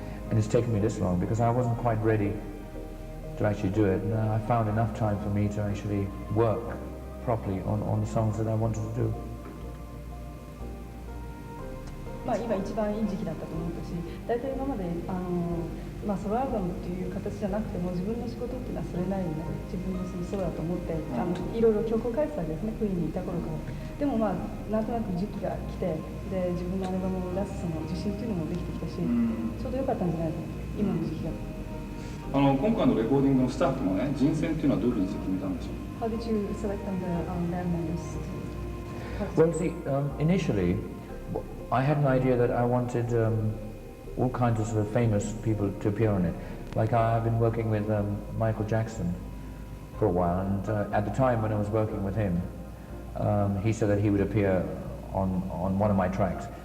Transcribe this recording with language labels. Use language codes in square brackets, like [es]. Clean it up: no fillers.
[en] And it's taken me this long because I wasn't quite ready to actually do it. And I found enough time for me to actually work properly on the songs that I wanted to do. [ja] 今一番いい時期だったと思ったし、大体今までソロアルバムっていう形じゃなくても自分の仕事っていうのはそれなりに自分のソロだと思っていろいろ曲を書いてたわけですね、クイーンにいた頃から。でもなんとなく時期が来て、で自分のアルバムを出すその自信っていうのもできてきたし、ちょうど良かったんじゃないかな、今の時期が。今回のレコーディングのスタッフのね、人選っていうのはどういうふうにして決めたんでしょう。 [en] How did you select on the band members? Well, see, initially, I had an idea that I wanted all kinds of sort of famous people to appear on it. Like I've been working with Michael Jackson for a while, and at the time when I was working with him, he said that he would appear on one of my tracks.